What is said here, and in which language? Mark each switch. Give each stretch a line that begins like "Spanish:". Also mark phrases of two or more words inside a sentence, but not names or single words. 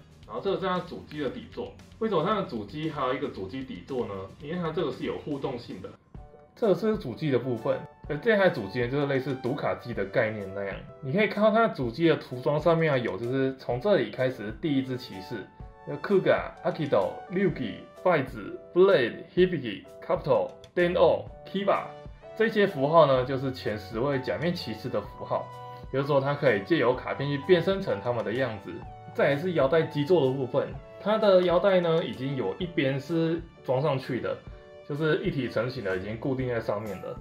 Chinese: 然后这个是它主机的底座，为什么它的主机还有一个主机底座呢？因为它这个是有互动性的，这个是主机的部分，而这台主机就是类似读卡机的概念那样，你可以看到它主机的涂装上面有就是从这里开始第一只骑士，有 Kuga、Akido、Ryuki、Faiz、Blade、Hibiki、Kabuto、Den-O、Kiba 这些符号呢，就是前10位假面骑士的符号，有时候它可以借由卡片去变身成他们的样子。再来是腰带基座的部分，它的腰带呢已经有一边是装上去的，就是一体成型的，已经固定在上面了。